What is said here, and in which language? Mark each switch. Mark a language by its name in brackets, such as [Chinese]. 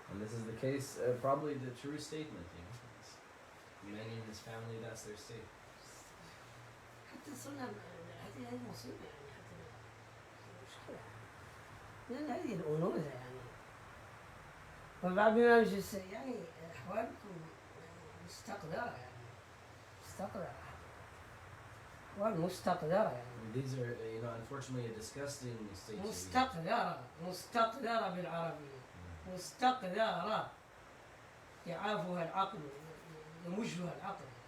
[English] And this is the case, probably the true statement, you know. Men in his family, that's their state. [Arabic] حتى صرنا هذه مصيبة يعني حتى مشكلة. لأن هذه الأنوثة يعني. وبعض الناس يعني أحوالكم مستقدرة يعني مستقدرة. والمستقدرة يعني. [English] These are, you know, unfortunately a disgusting state. [Arabic] مستقدرة بالعربية. مستقدرة يعافها العقل يمجها العقل.